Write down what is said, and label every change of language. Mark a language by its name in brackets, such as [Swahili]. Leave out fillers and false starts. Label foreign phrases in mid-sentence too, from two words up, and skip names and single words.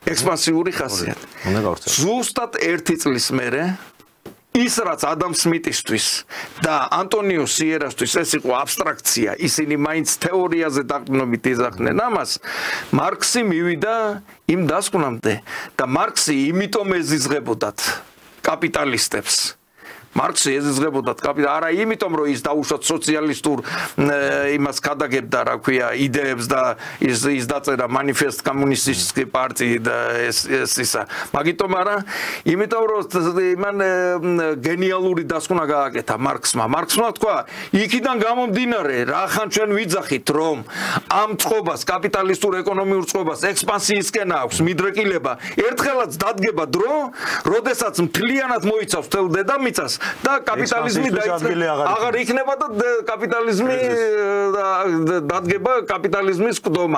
[Georgian] ზუსტად ერთი წლის მერე ის რაც ადამ სმიტისთვის და ანტონიო სიერასთვის ეს იყო აბსტრაქცია, ისინი მაინც თეორიაზე დაყრდნობით იძახდნენ ამას, მარქსი მივიდა იმ დასკვნამდე და მარქსი იმიტომ ეზიზღებოდათ კაპიტალისტებს. მარქსი ეზიზღებოდათ არა იმიტომ რომ ის დაუშვათ სოციალისტურ იმას გადაგებდა, რა ქვია, იდეებს და ის დაწერა [Russian] манифест коммунистической партии [Georgian] და ისა. მაგიტომ არა, იმიტომ რომ იმან გენიალური დასკვნა გააკეთა მარქსმა. მარქსმა თქვა, იქიდან გამომდინარე, რახან ჩვენ ვიძახით, რომ ამ წყობას, კაპიტალისტურ ეკონომიურ წყობას ექსპანსიისკენ აქვს მიდრეკილება, ერთხელაც დადგება დრო, როდესაც მთლიანად მოიცავს თელ დედამიწას და კაპიტალიზმი აღარ იქნება და კაპიტალიზმი დადგება კაპიტალიზმის ყდომა.